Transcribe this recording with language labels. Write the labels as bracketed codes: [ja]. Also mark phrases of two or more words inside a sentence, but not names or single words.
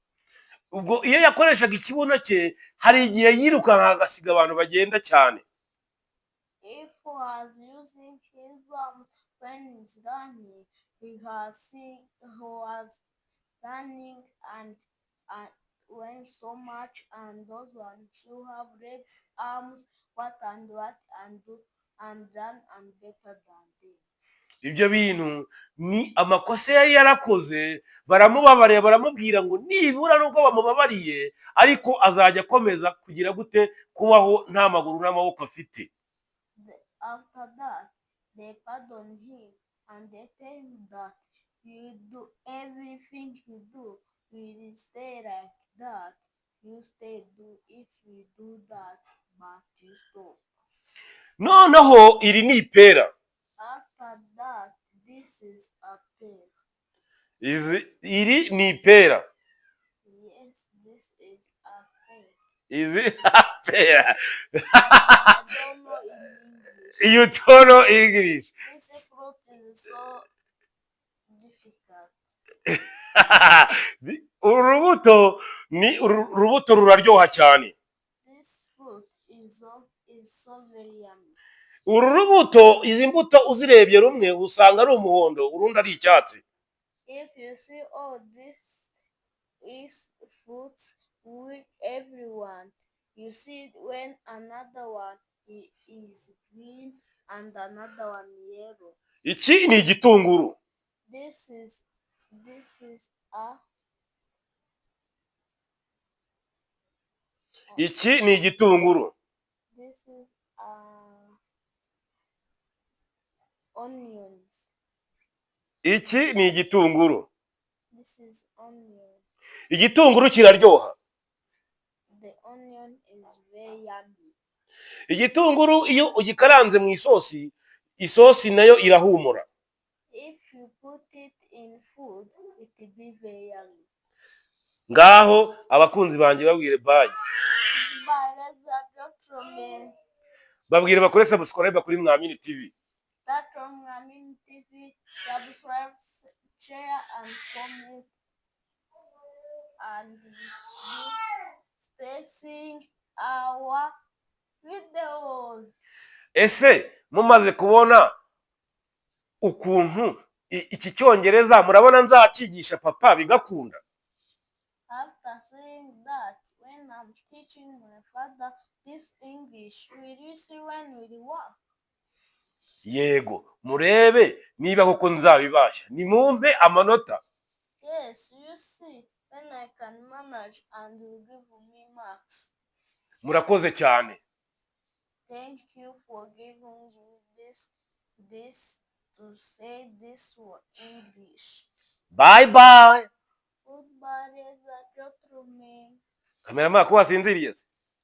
[rw] Ubwo iyo yakoreshaga ikibuno cye hari igihe yirukanka agasiga abantu bagenda cyane. [en] If was using his bumps when he's running, he was running and went so much, and those ones who have legs, arms, what and do and run and better than them. [rw] Ibyo bintu ni amakosa yari yarakoze, baramubabarira baramubwira ngo nibura nubwo bamubabariye ariko azajya akomeza kugira gute kubaho nta maguru n'amaboko afite. [en] After that they pardon him and they tell him that you do everything you do, will stay like that, you stay do if you do that, but you stop. [rw] Noneho iri ni ipera. [en] After that, this is a pear. [rw] Iri ni ipera. [en] Yes, Is it a pear? I don't know in English. You don't know English. This fruit is so difficult. [rw] Urubuto ni urubuto ruraryoha cyane. [en] This fruit is so very yummy. [rw] Uru rubuto, izi mbuto uzirebye rumwe usanga ari umuhondo, urundi ari icyatsi. [en] If you see all this is fruits with everyone, you see when another one is green and another one yellow. [rw] Iki ni igitunguru. [en] This is a [rw] Iki ni igitunguru. [en] this is onions. [rw] Iki ni igitunguru. [en] This is onion. [rw] Igitunguru kiraryoha. [en] The onion is very yummy. [rw] Igitunguru iyo ugikaranze mu isosi, isosi nayo irahumura. [en] If you put it in food, it will be very yummy. [rw] Ngaho abakunzi banjye babwire bye. [en] Bye, let's gentlemen. [rw] Babwire bakore subscribe kuri Mwamini TV. [en] That's from Mwamini TV. Subscribe, share, and comment. And stay seeing our videos. [rw] Ese mumaze kubona ukuntu iki cyongereza murabona nzakigisha papa bigakunda? [en] After saying that, when I'm teaching my father this English, will you see when will work? [rw] Yego, murebe niba koko nzabibasha. Nimumpe amanota. [en] Yes, you see, when I can manage and you give me marks. [rw] Murakoze cyane. [en] Thank you for giving me this to say this word English. Bye bye. Goodbye, ladies and gentlemen. [rw] Kameraman ko wasinziriye.